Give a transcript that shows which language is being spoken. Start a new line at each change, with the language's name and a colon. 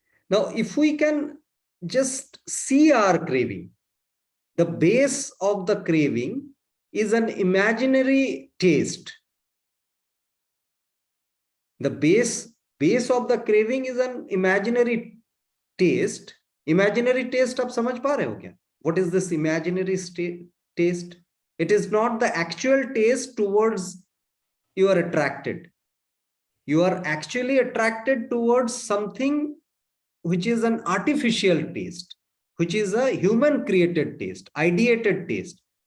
English: Now, if we can just see our craving, the base of the craving is an imaginary taste. The base of the craving is an imaginary taste. Imaginary taste,
Hindi: आप समझ पा रहे हो क्या?
English: What is this imaginary taste? It is not the actual taste towards you are attracted. You are actually attracted towards something which is an artificial taste, which is a human created taste, ideated taste.